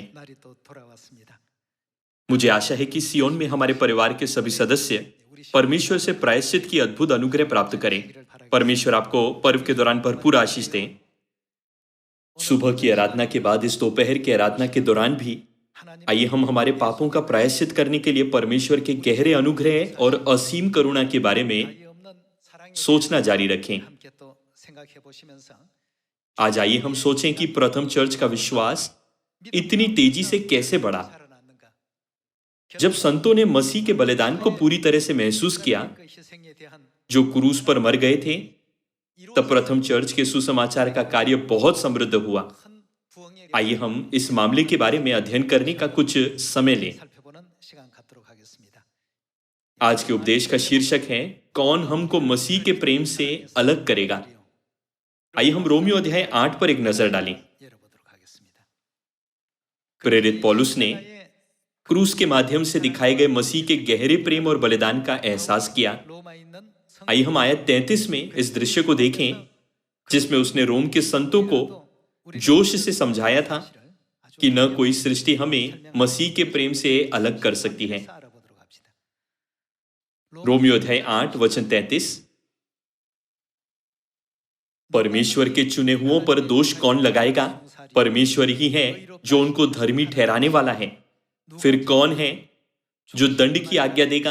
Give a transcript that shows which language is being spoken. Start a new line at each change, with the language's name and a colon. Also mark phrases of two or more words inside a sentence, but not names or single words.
Korean: 날이 또 돌아왔습니다.
Hindi: मुझे आशा है कि सियोन में हमारे परिवार के सभी सदस्य परमेश्वर से प्रायश्चित की अद्भुत अनुग्रह प्राप्त करें। परमेश्वर आपको पर्व के दौरान भरपूर आशीष दें। सुबह की आराधना के बाद इस दोपहर की आराधना के दौरान भी आइए हम हमारे पापों का प्रायश्चित करने के लिए परमेश्वर के गहरे अनुग्रह और असीम करुणा के बारे में
Korean: 나이 없는 사랑에
Hindi: सोचना जारी रखें।
Korean: 함께 또 생각해 보시면서
Hindi: आज आइए हम सोचें कि प्रथम चर्च का विश्वास इतनी तेजी से कैसे बढ़ा।
Korean: 살아났는가?
Hindi: जब संतों ने मसीह के बलिदान को पूरी तरह से महसूस किया,
Korean: 그 희생에 대한
Hindi: जो क्रूस पर मर गए थे, तब प्रथम चर्च के सुसमाचार का कार्य बहुत समृद्ध हुआ।
Korean: 큰 부흥의
Hindi: आइए हम इस मामले के बारे में अध्ययन करने का कुछ समय लें।
Korean: 살펴보는 시간 갖도록 하겠습니다.
Hindi: आज के उपदेश का शीर्षक है, कौन हमको मसीह के प्रेम से अलग करेगा। आइए हम रोमियो अध्याय 8 पर एक नजर डालें।
Korean: 열어보도록 하겠습니다.
Hindi: प्रेरित पौलुस ने क्रूस के माध्यम से दिखाए गए मसीह के गहरे प्रेम और बलिदान का एहसास किया।
Korean: 로마에 있는 성
Hindi: आइए हम आयत 33 में इस दृश्य को देखें, जिसमें उसने रोम के संतों को जोश से समझाया था कि न कोई सृष्टि हमें मसीह के प्रेम से अलग कर सकती है।
Korean: 알아보도록 합시다.
Hindi: रोमियो अध्याय 8 वचन 33। परमेश्वर के चुने हुओं पर दोष कौन लगाएगा? परमेश्वर ही है जो उनको धर्मी ठहराने वाला है। फिर कौन है जो दंड की आज्ञा देगा?